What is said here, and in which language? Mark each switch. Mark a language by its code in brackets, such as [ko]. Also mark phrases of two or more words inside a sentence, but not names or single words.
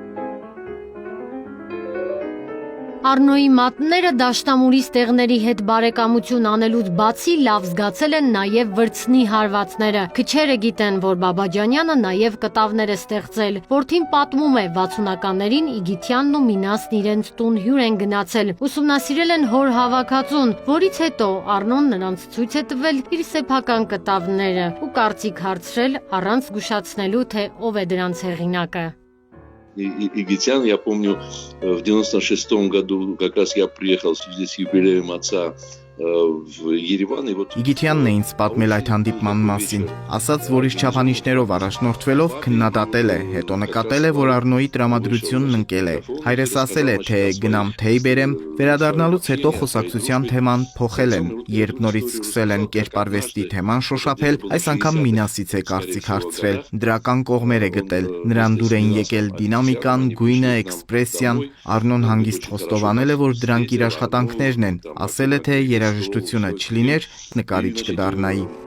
[hy] Առնոյի մատները դաշտամուրի ստեղների հետ բարեկամություն անելուց բացի լավ զգացել են նաև վրձնի հարվածները։ Քչերը գիտեն, որ Բաբաջանյանը նաև կտավներ է ստեղծել։ Որդին պատմում է, 60-ականներին Իգիթյանն ու Մինասն իրենց տուն հյուր են գնացել, ուսումնասիրել են հոր հավաքածուն, որից հետո Առնոն նրանց ցույց է տվել իր սեփական կտավները ու կարծիք հարցրել առանց զգուշացնելու, թե ով է դրանց հեղինակը։ [ru] Игитян, я помню, в 96-м году как раз я приехал в связи с юбилеем отца в Երևան եւ [hy] Իգիթյանն է ինձ պատմել այդ հանդիպման մասին, ասաց, որ իր չափանիշներով առաջնորդվելով քննադատել է, հետո նկատել է, որ Առնոյի տրամադրությունն ընկել է։ Հայրս ասել է, թե գնամ թեյ բերեմ, վերադառնալուց հետո խոսակցության թեման փոխել են, երբ նորից սկսել են կերպարվեստի թեման շոշափել, այս անգամ Մինասից է կարծիք հարցրել, դրական կողմեր է գտել, նրան դուր էին եկել դինամիկան, գույնը, էքսպրեսիան, Առնոն հանգիստ խոստովանել է, որ դրանք իր աշխատանքներն են, ասել է, թե երաժշտությունը չլիներ, նկարիչ կդառնայի։